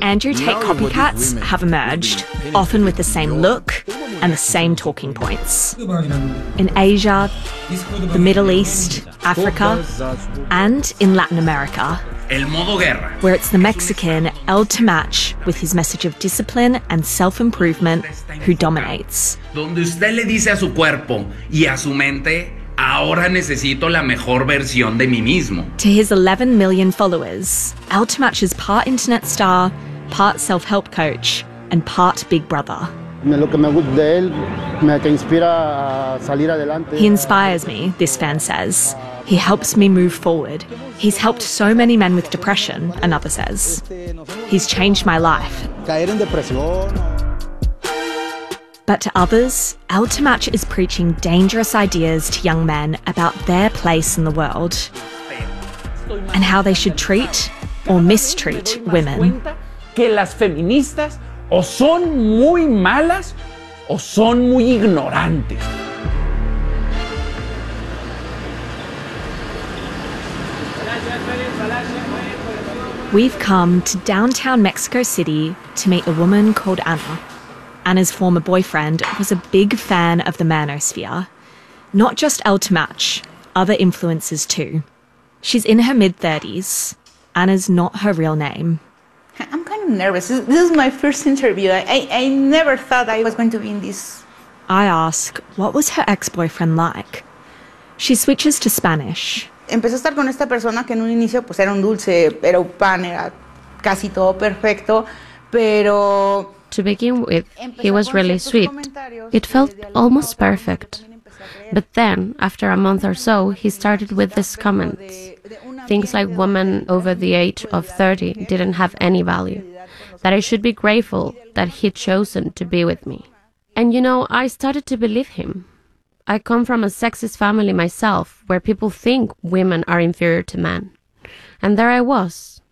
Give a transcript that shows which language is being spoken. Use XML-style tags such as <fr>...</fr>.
<en>Andrew Tate copycats have emerged, often with the same look and the same talking points. In Asia, the Middle East, Africa, and in Latin America.</en> <es>El modo guerra.</es> <en>Where it's the Mexican El Tamacha with his message of discipline and self-improvement who dominates.</en> <es>"Donde usted le dice a su cuerpo y a su mente, ahora necesito la mejor versión de mí mismo."</es> <en>To his 11 million followers, El Tamacha is part internet star, part self-help coach, and part big brother. He inspires me, this fan says. He helps me move forward. He's helped so many men with depression, another says. He's changed my life. But to others, El Tamacha is preaching dangerous ideas to young men about their place in the world and how they should treat or mistreat women.</en> <es>"Que las feministas o son muy malas o son muy ignorantes."</es> <en>We've come to downtown Mexico City to meet a woman called Anna. Anna's former boyfriend was a big fan of the Manosphere. Not just El Tamacha, other influencers too. She's in her mid-30s. Anna's not her real name. "I'm kind of nervous. This is my first interview. I never thought I was going to be in this." I ask, what was her ex-boyfriend like? She switches to Spanish.</en> <es>"Empecé a estar con esta persona que en un inicio pues era un dulce, era un pan, era casi todo perfecto, pero..."</es> <en>"To begin with, he was really sweet. It felt almost perfect. But then, after a month or so, he started with these comments. Things like women over the age of 30 didn't have any value. That I should be grateful that he'd chosen to be with me. And you know, I started to believe him. I come from a sexist family myself, where people think women are inferior to men. And there I was.</en>